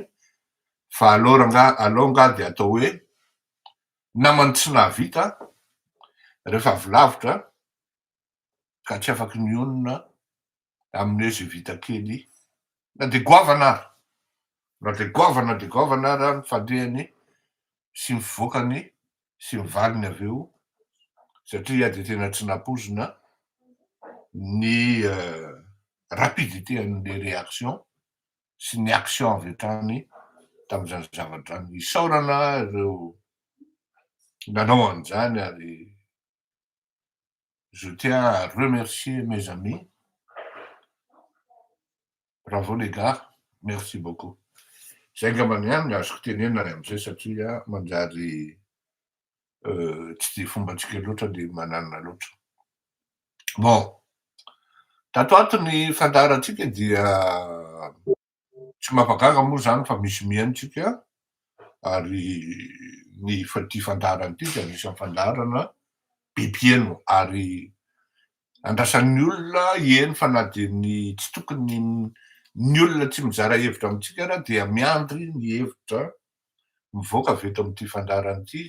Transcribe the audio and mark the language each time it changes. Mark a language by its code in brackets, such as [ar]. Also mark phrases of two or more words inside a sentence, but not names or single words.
[mg] Fa aloha dia atao hoe namany tsy nahavita rehefa avy lavitra ka tsy afaky nionona amin'ny hoe izay vita kely na dia goavana ary, na dia goavana ary ny fandrehany sy ny fivoakany sy ny valiny avy eo satria dia tena tsy nampoizina ny rapidité an'le réaction sy ny action avy hatrany tamin'izany zavatra ny isaorana ireo nanao an'izany ary [fr] je tiens à remercier mes amis. Bravo les gars, merci beaucoup. [mg] Zay angambany ihany no azoko tenena ary amin'izay satria manjary tsy dia fombantsika loatra dia mananina loatra. Bon, tato ato ny fandaharantsika dia tsy mampagaga moa zany fa misy mihaintsika ary ny ity fandaharana ity dia anisan'ny fandaharana be mpihaino ary andrasan'ny olona eny fa na dia ny tsy tokony ny olona tsy mizara hevitra amintsika raha dia miandry ny hevitra mivoaka avy eto amin'ity fandaharana ity.